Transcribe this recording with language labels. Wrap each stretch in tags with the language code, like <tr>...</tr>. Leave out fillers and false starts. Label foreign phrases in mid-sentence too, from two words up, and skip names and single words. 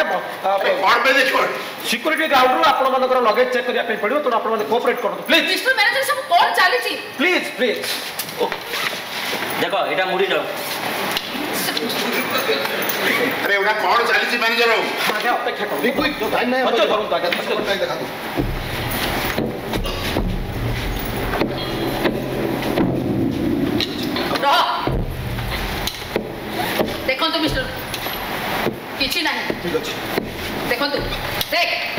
<or>କ'ଣ ପାଇଁ ଦେଖିବ</or> <en>security groundରୁ</en> <or>ଆପଣମାନଙ୍କର</or> <en>luggage check</en> <or>କରିବା ପାଇଁ ପଡ଼ିବ ତେଣୁ ଆପଣମାନେ କୋଅପରେଟ୍ କରନ୍ତୁ ପ୍ଲିଜ୍</or> <en>mister manager</en> <or>ସବୁ କଣ ଚାଲିଛି?</or> <en>please please</en> <or>ଦେଖ ଏଇଟା ମୁଡ଼ି ଯାଉ ଆରେ ଏଗୁଡ଼ା କ'ଣ ଚାଲିଛି ମ୍ୟାନେଜର ବାବୁ? ଆଜ୍ଞା ଅପେକ୍ଷା କରନ୍ତୁ</or> <en>Quick, quick, time ନାହିଁ</en> <or>ଧୈର୍ଯ୍ୟ ଧରନ୍ତୁ ଆଜ୍ଞା ବ୍ୟାଗ୍ ଦେଖାନ୍ତୁ। ରହ। ଦେଖନ୍ତୁ ମିଷ୍ଟର କିଛି ନାହିଁ ଠିକ୍ ଅଛି ଦେଖନ୍ତୁ ଦେଖ</or>